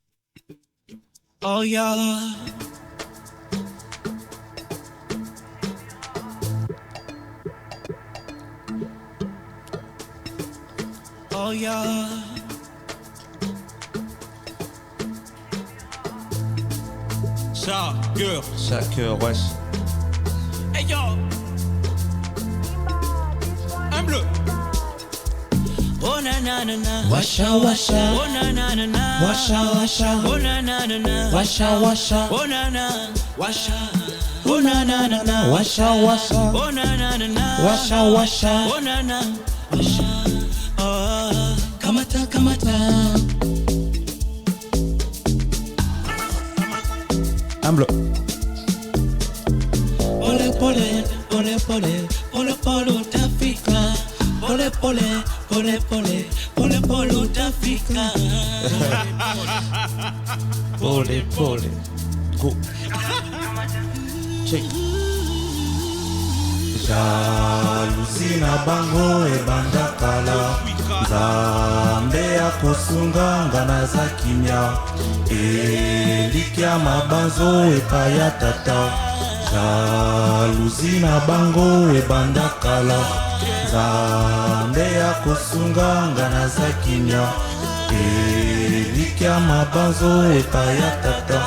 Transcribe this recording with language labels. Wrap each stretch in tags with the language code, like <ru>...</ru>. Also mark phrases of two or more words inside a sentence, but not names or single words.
<en>Oh yeah. Oh yeah.</en> <fr>Chaque Chaque heure, wesh. Hey yo. Un bleu. Oh na na na na.</fr> <sw>Washa, washa. Oh na na na na. Washa, washa. Oh na na na na. Washa, washa. Oh na na. Washa. Oh na na na na. Washa, washa. Oh na na na na. Washa, washa. Oh na na. Washa. Oh. Kamata, kamata.</sw> <en>Humble.</en> <sw>Pole pole, pole pole, pole pole utafika. Pole pole, pole pole, pole pole utafika. Pole, pole.</sw> <en>Go. Check.</en> <ln>jalousie na bango ebanda kala nzambe akosunga nga naza kimia elikya mabanzo epai ya tata jalousie na bango ebanda kala nzambe akosunga nga naza kimia elikya mabanzo epai ya tata</ln>